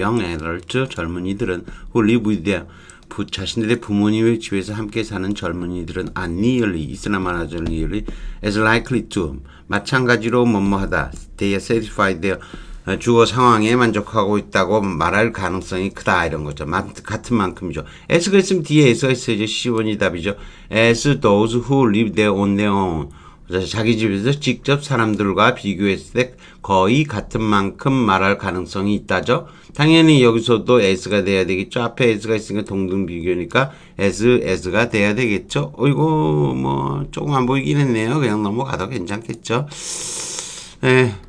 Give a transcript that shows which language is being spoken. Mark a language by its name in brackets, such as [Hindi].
[English] Young adult, [Korean] 젊은이들은 [English] who live with their [Korean] 자신들의 부모님의 집에서 함께 사는 젊은이들은 [English] are nearly, [Korean] 있으나 마나죠 [English] nearly, as likely to, [Korean] 마찬가지로 뭐뭐하다, [English] they are satisfied, they are [Korean] 주어 상황에 만족하고 있다고 말할 가능성이 크다 이런 거죠. 같은 만큼이죠. as가 있으면 뒤에 s가 있어야죠. C1이 답이죠. [English] as those who live there on their own. [Korean] 자기 집에서 직접 사람들과 비교했을 때 거의 같은 만큼 말할 가능성이 있다죠. 당연히 여기서도 as가 돼야 되겠죠. 앞에 as가 있으니까 동등 비교니까 as가 돼야 되겠죠. 이거 뭐 조금 안 보이긴 했네요. 그냥 넘어가도 괜찮겠죠. 네.